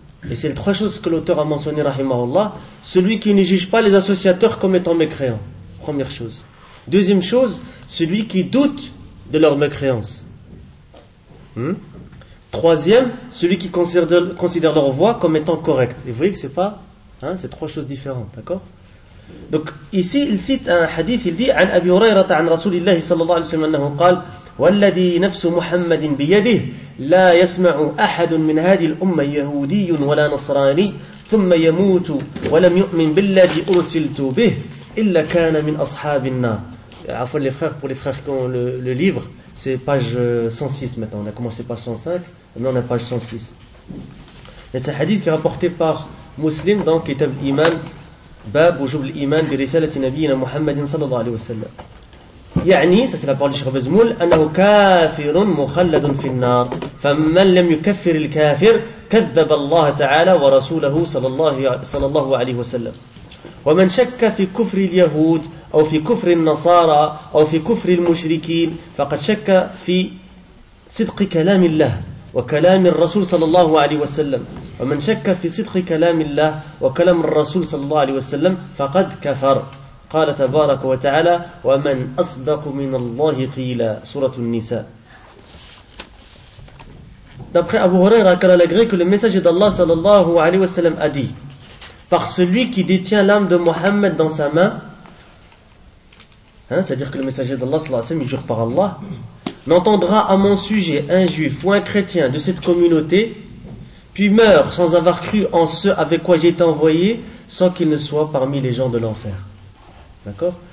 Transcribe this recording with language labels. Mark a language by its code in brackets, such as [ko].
[fr] Et c'est les trois choses que l'auteur a mentionnées, rahimahullah. Celui qui ne juge pas les associateurs comme étant mécréants. Première chose. Deuxième chose, celui qui doute de leur mécréance. Troisième, celui qui considère leur voix comme étant correcte. Et vous voyez que c'est pas... c'est trois choses différentes, d'accord? Donc ici, il cite un hadith, il dit [ar] « An Abi Hurayrata an Rasulillahi sallallahu alayhi wa sallam annahu qala والذي نفس محمد بيده لا يسمع أحد من هذه الأمة يهودي ولا نصراني ثم يموت ولم يؤمن بالذي أرسلت به إلا كان من أصحاب النار. عفوا [fr] les frères, pour les frères qui ont le livre, c'est page 106 maintenant. On a commencé page 105, maintenant on est page 106. C'est un hadith qui est rapporté par Muslim dans Kitab Iman, Bab Wujub al-Iman bi Risalati Nabiyyina Muhammad sallallahu alayhi wa sallam. [ar] يعني سأسأل أبو الشيخ بزمول أنه كافر مخلد في النار فمن لم يكفر الكافر كذب الله تعالى ورسوله صلى الله عليه وسلم ومن شك في كفر اليهود أو في كفر النصارى أو في كفر المشركين فقد شك في صدق كلام الله وكلام الرسول صلى الله عليه وسلم ومن شك في صدق كلام الله وكلام الرسول صلى الله عليه وسلم فقد كفر. قال تبارك وتعالى ومن أصدق من الله قيلا سورة النساء. [fr] D'après Abu Huraira, qu'Allah l'agrée, que le messager d'Allah sallallahu alayhi wa sallam a dit, par celui qui détient l'âme de Mohammed dans sa main, c'est-à-dire que le messager d'Allah sallallahu alayhi wa sallam, il jure par Allah, n'entendra à mon sujet un juif ou un chrétien de cette communauté, puis meurt sans avoir cru en ce avec quoi j'ai été envoyé, sans qu'il ne soit parmi les gens de l'enfer. D'accord?